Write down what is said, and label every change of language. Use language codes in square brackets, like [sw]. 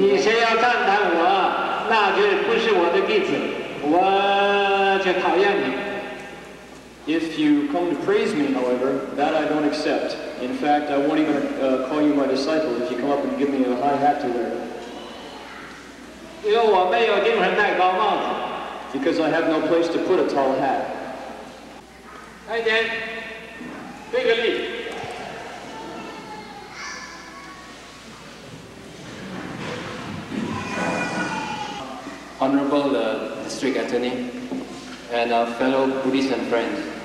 [zh] 你谁要赞叹我，那就不是我的弟子，我就讨厌你。 [en] If you come to praise me, however, that I don't accept. In fact, I won't even call you my disciple if you come up and give me a high hat to wear. [zh] 因为我没有地方戴高帽子。 [en] Because I have no place to put a tall hat. [zh] 来点，对个礼。 [en] Honorable District Attorney and our fellow Buddhists and friends,